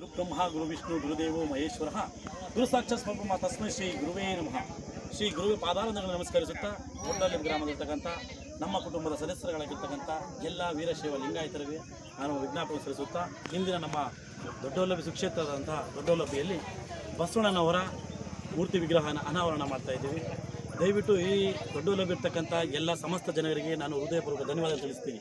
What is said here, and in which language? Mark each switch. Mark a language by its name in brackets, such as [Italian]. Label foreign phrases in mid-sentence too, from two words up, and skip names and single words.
[Sanskrit] ಬ್ರಹ್ಮ ಗುರು ವಿಷ್ಣು ಗುರುದೇವೋ ಮಹೇಶ್ವರ ಗುರು ಸಾಕ್ಷಾತ್ ಪರಬ್ರಹ್ಮ ತಸ್ಮೈ ಶ್ರೀ ಗುರುವೇ ನಮಃ. [Kannada] ಶ್ರೀ ಗುರುವೇ ಪಾದಾರವನ್ನು ನಮಸ್ಕರಿಸುತ್ತಾ ದೊಡ್ಡಲ್ಲಿ ಗ್ರಾಮದಲ್ಲಿರ್ತಕ್ಕಂಥ ನಮ್ಮ ಕುಟುಂಬದ ಸದಸ್ಯರುಗಳಾಗಿರ್ತಕ್ಕಂಥ ಎಲ್ಲ ವೀರಶೈವ ಲಿಂಗಾಯತರಿಗೆ ನಾನು ವಿಜ್ಞಾಪನೆ ಸಲ್ಲಿಸುತ್ತಾ ಇಂದಿನ ನಮ್ಮ ದೊಡ್ಡವಲ್ಲಭಿ ಸುಕ್ಷೇತ್ರದಂಥ ದೊಡ್ಡವಲ್ಲಭಿಯಲ್ಲಿ ಬಸವಣ್ಣನವರ ಮೂರ್ತಿ ವಿಗ್ರಹನ ಅನಾವರಣ ಮಾಡ್ತಾಯಿದ್ದೀವಿ. ದಯವಿಟ್ಟು ಈ ದೊಡ್ಡವಲ್ಲಭಿ ಇರ್ತಕ್ಕಂಥ ಎಲ್ಲ ಸಮಸ್ತ ಜನರಿಗೆ ನಾನು ಹೃದಯಪೂರ್ವಕ ಧನ್ಯವಾದ ತಿಳಿಸ್ತೀನಿ.